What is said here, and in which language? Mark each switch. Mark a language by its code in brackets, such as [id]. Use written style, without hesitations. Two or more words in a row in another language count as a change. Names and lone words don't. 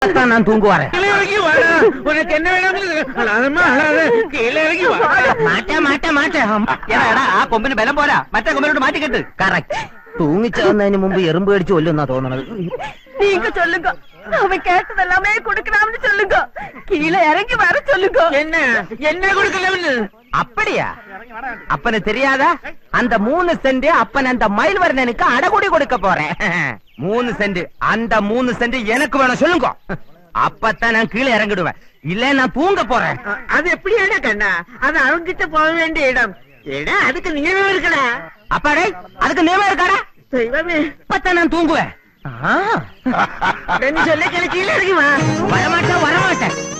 [ta] நான் தூங்குவாரு. [ml] ആ കൊമ്പിന് ബലം പോരാ, മറ്റേ കൊമ്പിനോട് മാറ്റിക്കെട്ട്. കറക്റ്റ്. തൂങ്ങിച്ചേർന്നതിന് മുമ്പ് എറുമ്പ് കടിച്ച് കൊല്ലുന്നാ തോന്നണത്. [ta] நீங்க சொல்லுங்க, அவன் கேட்டது எல்லாமே கொடுக்கலாம்னு சொல்லுங்க. கீழே இறங்கி வர சொல்லுங்க. என்ன கொடுக்கல? அப்படியா? அப்பனு தெரியாதா? அந்த 3 சென்ட் அப்பன் அந்த மயில் வர்ணனுக்கு அடகுடி கொடுக்க போறேன். 3 சென்ட், அந்த 3 சென்ட் எனக்கு வேணும் சொல்லுங்க. அப்பத்தான் நான் கீழே இறங்கிடுவேன், இல்ல நான் தூங்க போறேன். அது எப்படியான கண்ணா? அது அவங்கிட்ட போக வேண்டிய இடம். அதுக்கு நியமம் இருக்கடா. அப்பாடே, அதுக்கு நியமம் இருக்காடா? அப்பத்தான் நான் தூங்குவேன். சொல்ல கீழே இறங்கி வா. வரமாட்டேன், வரமாட்டேன்.